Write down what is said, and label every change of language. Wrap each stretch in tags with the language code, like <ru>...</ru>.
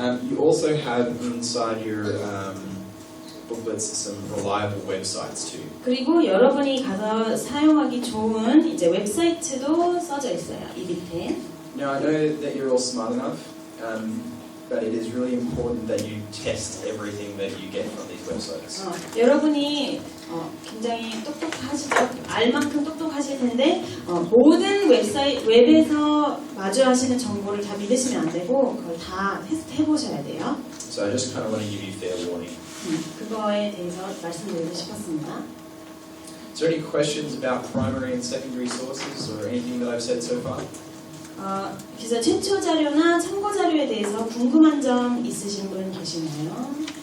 <en>You also have inside your booklets some reliable websites too.</en> <ko>그리고 여러분이 가서 사용하기 좋은 이제 웹사이트도 써져 있어요. 이 밑에.</ko> <en>Now I know that you're all smart enough, but it is really important that you test everything that you get from these websites.</en> <ko>여러분이 굉장히 똑똑하시죠? 알 만큼 똑똑하실 텐데 모든 웹에서 마주하시는 정보를 다 믿으시면 안 되고 그걸 다 테스트 해보셔야 돼요.</ko> <en>So I just kind of want to give you fair warning.</en> <ko>그거에 대해서 말씀드리고 싶었습니다.</ko> <en>Is there any questions about primary and secondary sources or anything that I've said so far?</en> <ko>그래서 최초 자료나 참고 자료에 대해서 궁금한 점 있으신 분 계시나요?</ko>